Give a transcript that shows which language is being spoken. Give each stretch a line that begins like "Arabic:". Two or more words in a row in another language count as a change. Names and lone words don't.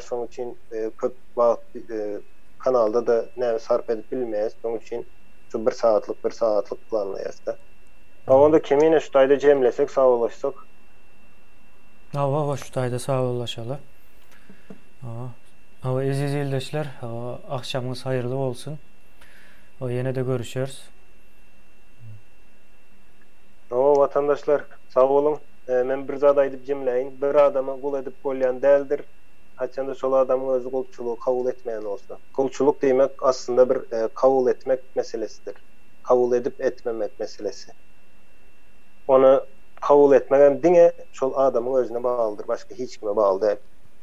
Turkmen: Şoň üçin köp wagt kanalda da näme sarp edip bilmeýäs. Şoň üçin Şu bir saatlik planlayasda. Onda kimine şu tayda cemlesek, sağollaşsak. Şu tayda sağollaşalı. Aziz ildeşler,
Turkish: akşamınız hayırlı olsun. Yine de görüşürüz.
Turkmen: Vatandaşlar, sağ olun. Men bir zat aýdyp jemleýin. Bir adama gul edip bolýan däldir. Haçanda şol adamyň özü gulçulugy kabul etmeýän bolsa. Gulçuluk diýmek aslında bir kabul etmek meselesidir. Kabul edip etmemek meselesi. Onu kabul etmegen diňe şol adamyň özüne baglydyr, başga hiç kime bagly däl.